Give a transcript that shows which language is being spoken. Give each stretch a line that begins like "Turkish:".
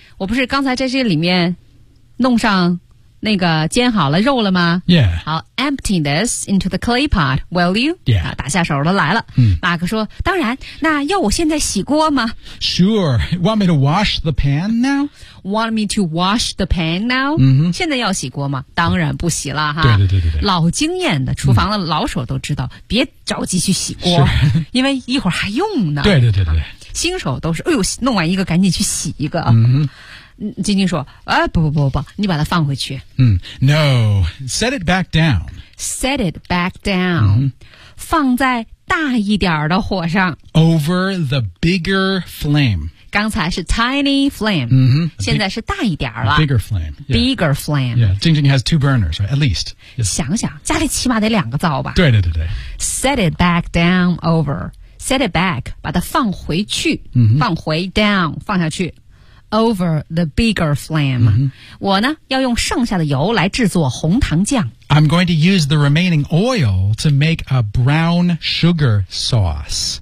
Chinese: 我不是刚才在这里面弄上那个煎好了肉了吗
English: Yeah. 好 empty this into the clay pot, will you? Yeah.、
Chinese: 打下手了来了、嗯。马克说当然那要我现在洗锅吗
English: Sure. Want me to wash the pan now? Want me to wash the pan now?、 Mm-hmm.
Chinese: 现在要洗锅吗当然不洗了哈。对对对对。老经验的厨房的老手都知道、嗯、别着急去洗锅。是。因为一会儿还用呢。对对对对。新手都是哎呦弄完一个赶紧去洗一个。嗯晶晶说、哎、不不不不你把它放回去、
English: 嗯、No, set it back down Set it back down、嗯、
Chinese: 放在大一点的火上
English: Over the bigger flame
Chinese: 刚才是
English: tiny flame、嗯、big,
Chinese: 现在是大一点了
English: Bigger flame、yeah. Bigger flame 晶晶、yeah, has two burners, right, at least、 yes.
Chinese: 想想家里起码得两个灶吧对对对对
English: Set it back down over Set it back
Chinese: 把它放回去、嗯、放回
English: down
Chinese: 放下去
English: Over the bigger flame、 mm-hmm.
Chinese: 我呢要用剩下的油来制作红糖酱
English: I'm going to use the remaining oil to make a brown sugar sauce